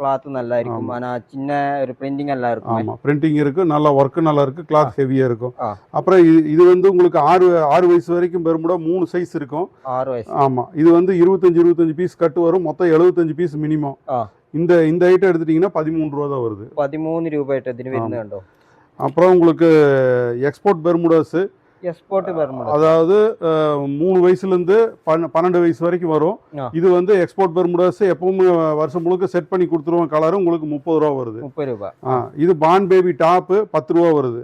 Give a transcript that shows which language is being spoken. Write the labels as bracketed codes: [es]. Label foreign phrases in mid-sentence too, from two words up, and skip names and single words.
[ta] கிளாத் நல்லா இருக்கும் ஆனா சின்ன ஒரு பிரிண்டிங் நல்லா இருக்கும் ஆமாம் பிரிண்டிங் இருக்குது, நல்லா ஒர்க்கு நல்லா இருக்குது, கிளாத் ஹெவியாக இருக்கும். ஆ. அப்புறம் இது வந்து உங்களுக்கு ஆறு வயசு வரைக்கும் பெருமுடா 3 சைஸ் இருக்கும். 6 வயசு. ஆமாம் இது வந்து 25 பீஸ் கட்டு வரும், மொத்தம் 75 [en] piece minimum. [ta] இந்த ஐட்டம் எடுத்துட்டிங்கன்னா 13 ரூபா தான் வருது. [ml] 13 രൂപ ഇതിന് വരുന്നുണ്ടോ? [ta] அப்புறம் உங்களுக்கு [en] export Bermudas, export Bermuda [ta] அதாவது 3 வயசுலேருந்து 12 வயசு வரைக்கும் வரும். இது வந்து [en] export Bermudas [ta] எப்பவுமே வருஷம் முழுக்க செட் பண்ணி கொடுத்துருவோம். கலரு உங்களுக்கு 30 ரூபா வருது. 30 ரூபா. இது [en] born baby top [ta] 10 ரூபா வருது.